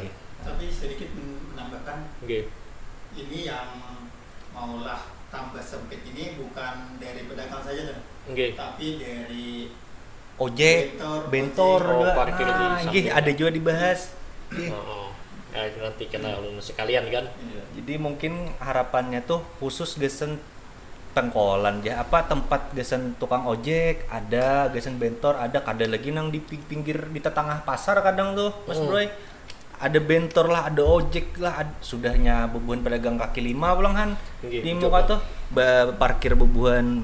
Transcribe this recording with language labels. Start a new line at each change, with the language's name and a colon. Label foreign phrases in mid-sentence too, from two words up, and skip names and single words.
Indonesian: Tapi sedikit menambahkan, ini yang maulah tambah sempit ini bukan dari pedagang saja dan tapi dari ojek, bentor juga. Parkir ada juga dibahas. Nanti kena sekalian kan. Jadi mungkin harapannya tuh khusus gesen tengkolan ya, tempat gesen tukang ojek ada, gesen bentor ada lagi nang di pinggir di tengah pasar kadang tuh Mas Broy.
Banjar: Ada bentor lah, ada ojek lah, sudahnya bebuhan pedagang kaki lima pulang han di muka tuh parkir bebuhan.